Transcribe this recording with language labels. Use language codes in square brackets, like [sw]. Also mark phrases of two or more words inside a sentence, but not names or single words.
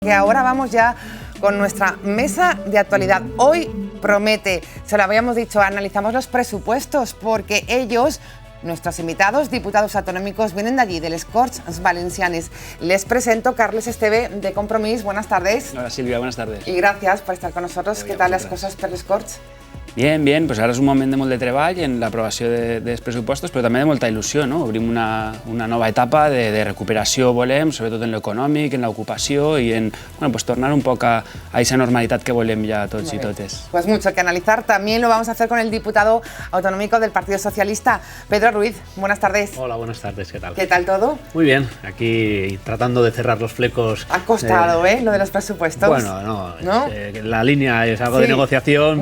[es] Que ahora vamos ya con nuestra mesa de actualidad. Hoy promete, se lo habíamos dicho, analizamos los presupuestos porque ellos, nuestros invitados, diputados autonómicos, vienen de allí, de les Corts Valencianes. Les presento Carles Esteve, de Compromís. Buenas tardes. Hola Silvia, buenas tardes. Y gracias por estar con nosotros. ¿Qué tal [ca] les coses per les Corts? [es] Bien, bien, [ca] pues ara és un moment de molt de treball en l'aprovació dels pressupostos, però també de molta il·lusió, no? Obrim una nova etapa de recuperació, volem, sobretot en l'econòmic, en l'ocupació i en bueno, pues tornar un poc a esa normalitat que volem ja tots i totes. [es] Pues mucho que analizar. También lo vamos a hacer con el diputado autonómico del Partido Socialista, Pedro Ruiz. Buenas tardes. Hola, buenas tardes, ¿qué tal? ¿Qué tal todo? Muy bien, aquí tratando de cerrar los flecos. Ha costado, lo de los presupuestos. Bueno, ¿no? La línea es algo de negociación,